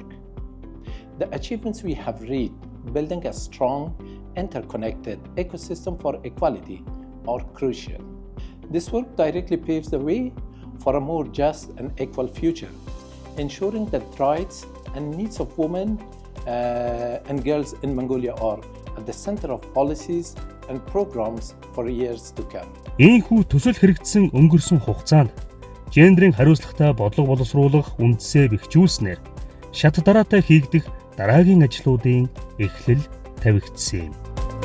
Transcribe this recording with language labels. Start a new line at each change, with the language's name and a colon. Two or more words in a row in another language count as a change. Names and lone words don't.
English: The achievements we have reached, building a strong, interconnected ecosystem for equality, are crucial. This work directly paves the way for a more just and equal future, ensuring that rights and needs of women and girls in Mongolia are at the center of policies and programs for years to come.
Mongolian: Ийхүү төсөл хэрэгжсэн өнгөрсөн хугацаанд гендерийн хариуцлагатай бодлого боловсруулах үндсээ бэхжүүлснээр шат дараатай хийгдэх дараагийн ажлуудын эхлэл тавигдсан юм.